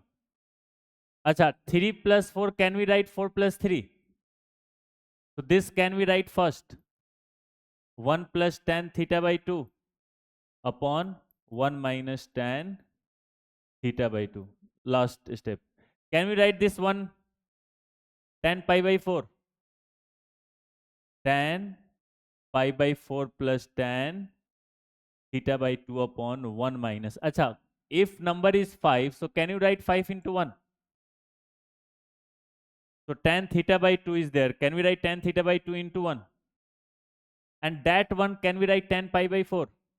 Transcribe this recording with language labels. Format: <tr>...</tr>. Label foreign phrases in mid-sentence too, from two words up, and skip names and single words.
<en>Acha, 3 plus 4, can we write 4 plus 3? So this can we write first? 1 plus tan theta by 2 upon 1 minus tan theta by 2. Last step. Can we write this one tan pi by 4? Tan pi by 4 plus tan theta by 2 upon 1 minus. Acha, if number is 5, so can you write 5 into 1? So tan theta by 2 is there. Can we write tan theta by 2 into 1? And that one, can we write tan pi by 4?</en>